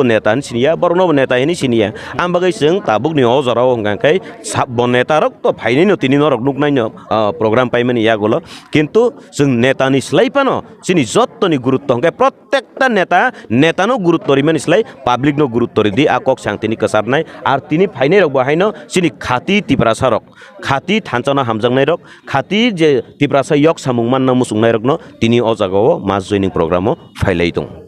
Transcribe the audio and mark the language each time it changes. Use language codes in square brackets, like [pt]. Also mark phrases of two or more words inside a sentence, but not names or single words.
[trp] नेता सिनिया बरनोबो नेता हिनि सिनिया आम बागै जों ताबुकनि अजराव हिंगांखाय साब नेता रक तो फायनै नो तिनि नरक नुकनायनो प्रोग्राम पाइमानि यागोलो किन्तु जों नेतानि स्लाइपानो सिनि जत्तनि गुरुत्व हंखाय प्रत्येकटा नेतानो गुरुत्व रिमानि स्लाइ पाब्लिक नो गुरुत्व रिदि आकक सांतिनि कसारनाय आर तिनि फायनै रक बाहायनो सिनि खाति तिप्रासा रक खाति थानचना हामजांनाय रक खाति जे तिप्रासा yok samung man na musung nai rok no tini o jaga o mas [en] joining program [trp] o failai dong।